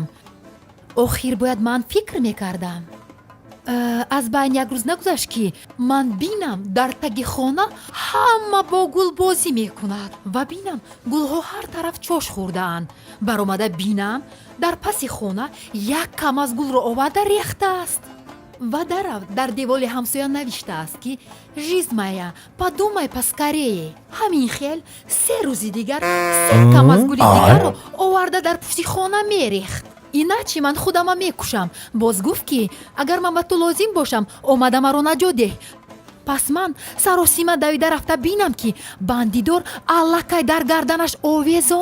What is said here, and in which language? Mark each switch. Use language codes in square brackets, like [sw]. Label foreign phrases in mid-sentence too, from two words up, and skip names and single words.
[tg] охир бояд ман фикр мекардам. аз байн як рӯз нагузашт ки ман бинам дар таги хона ҳама бо гул бозӣ мекунад ва бинам гулҳо ҳар тараф чош хӯрдаанд. баромада бинам дар паси хона як кам аз гулро оварда рехтааст ва дарав дар девори ҳамсоя навиштааст ки [ru] жизнь моя подумай поскорее. [tg] ҳамин хел 3 рӯзи дигар 3 кам аз гули дигарро оварда дар пушти хона мерехт. иначе ман худама мекушам. боз гуфт ки агар ман ба ту лозим бошам омада маро наҷот деҳ. пас ман саросима давида рафта бинам ки бандидор аллакай дар гарданаш овезон.